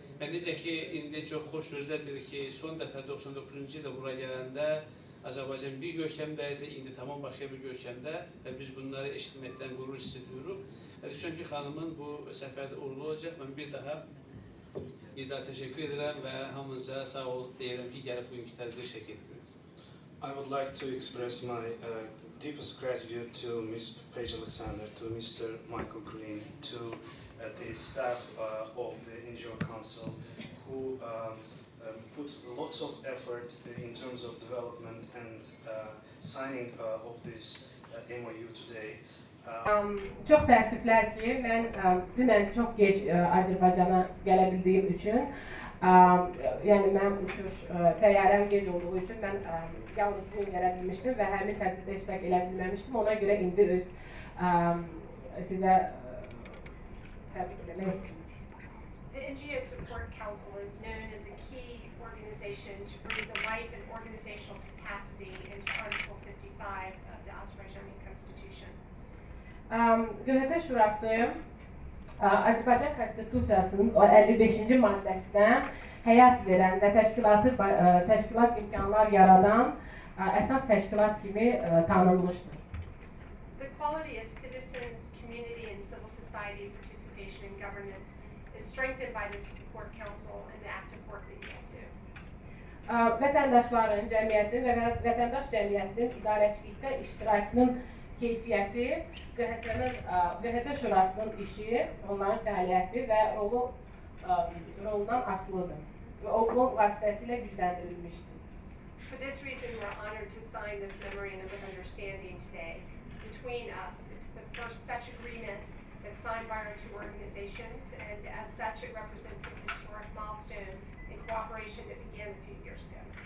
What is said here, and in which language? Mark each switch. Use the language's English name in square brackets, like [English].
[Azerbaijani] Və necə ki, indi çox xoş sözlər dedi ki, son dəfə 99-cu ildə bura gələndə Azərbaycan bir görkəmdəydi, indi tamam başqa bir görkəmdə və biz bunları eşitməkdən qürur hiss ediyoruz. Və düşünürəm ki, xanımın bu səfərdə uğurlu olacaq. Mən bir daha təşəkkür edirəm və hamınıza sağ ol deyirəm ki, gəlib bugünkü tədbiri iştirak etdiniz. [English] I would like to express my deepest gratitude to Ms. Paige Alexander, to Mr. Michael Green, to the staff of the NGO Council who put lots of effort in terms of development and signing of this MOU today. [Azerbaijani] Çox təəssüflər ki, mən dünən çox gec Azərbaycana gələ bildiyim üçün, yəni mənim uçuş təyyarəm gec olduğu üçün mən yalnız bugün gələ bilmişdim və həmin tədbirdə iştirak edə bilməmişdim. Ona görə indi öz sizə təbrik eləmək istəyirəm. [English] The NGO Support Council is known as a key organization to bring the life and organizational capacity into Article 55 of the Azerbaijani Constitution. [Azerbaijani] QHT-ŞURASI Azərbaycan Konstitusiyasının 55-ci maddəsinə həyat verən və təşkilat imkanlar yaradan əsas təşkilat kimi tanınmışdır. [English] The quality of citizens, community and civil society participation in governance is strengthened by the Support Council and the active work that you all do. [Azerbaijani] Vətəndaşların, cəmiyyətin və vətəndaş cəmiyyətinin idarəçilikdə iştirakının keyfiyyəti, QHT-ŞURASının işi, onların fəaliyyəti və rolundan asılıdır və o vasitəsilə gücləndirilmişdir. [English] For this reason, we're honored to sign this memorandum of understanding today between us. It's the first such agreement that's signed by our two organizations, and as such, it represents a historic milestone in cooperation that began a few years ago.